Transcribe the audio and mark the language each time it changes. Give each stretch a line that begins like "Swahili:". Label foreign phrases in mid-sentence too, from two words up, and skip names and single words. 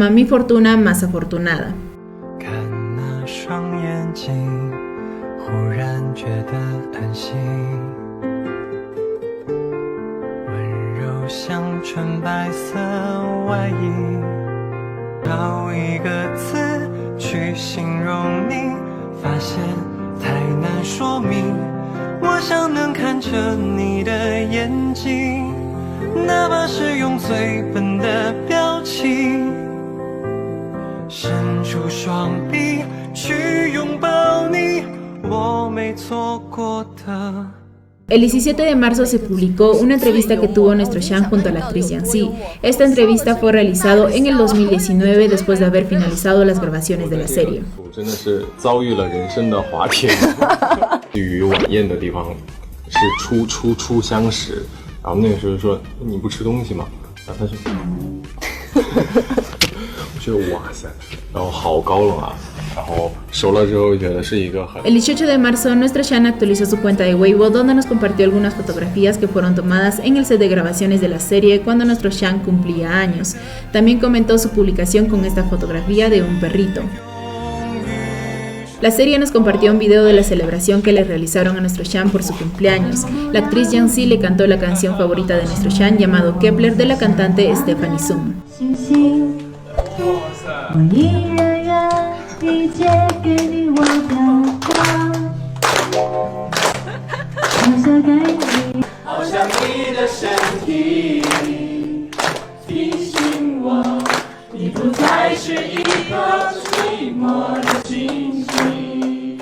Spanish: La canción se llama Mi Fortuna Más Afortunada.
Chinese: 上眼睛，忽然觉得安心，温柔像纯白色外衣，找一个字去形容你，发现太难说明。我想能看着你的眼睛，哪怕是用最笨的表情，伸出双臂去拥抱你，我没错过的。
Spanish: El 17 de marzo se publicó una entrevista que tuvo nuestro Shang junto a la actriz Yang Si. Esta entrevista fue realizado en el 2019 después de haber finalizado las grabaciones de la serie.
Chinese: 真的是遭遇了人生的滑铁卢。与晚宴的地方是初相识，然后那个时候说你不吃东西吗？然后他说，我觉得哇塞，然后好高冷啊。然后熟了之后觉得是一个很。
Spanish: El 18 de marzo, nuestro Shang actualizó su cuenta de Weibo, donde nos compartió algunas fotografías que fueron tomadas en el set de grabaciones de la serie cuando nuestro Shang cumplía años. También comentó su publicación con esta fotografía de un perrito. La serie nos compartió un video de la celebración que le realizaron a nuestro Shang por su cumpleaños. La actriz Yang Si le cantó la canción favorita de nuestro Shang llamado Kepler de la cantante Stephanie Sum.
Chinese: 一切给你我的光，好想给你，好想你的身体，提醒我，你不再是一颗寂寞的星星。